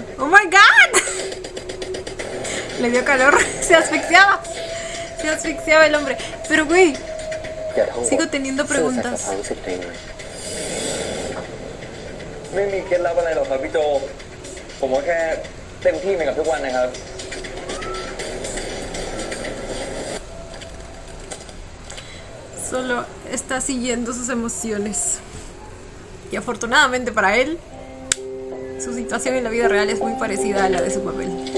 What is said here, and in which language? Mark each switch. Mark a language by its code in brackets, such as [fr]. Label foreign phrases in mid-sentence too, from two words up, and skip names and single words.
[en] ¡Oh my god! [es] Le dio calor. Se asfixiaba. Se asfixiaba el hombre. Pero güey, sigo teniendo preguntas. [th] ไม่มีเคล็ดลับอะไรหรอกครับพี่โจผมก็แค่เต็มที่ไปกับทุกวันนะครับ [es] Solo está siguiendo sus emociones. Y afortunadamente para él, su situación en la vida real es muy parecida a la de su papel.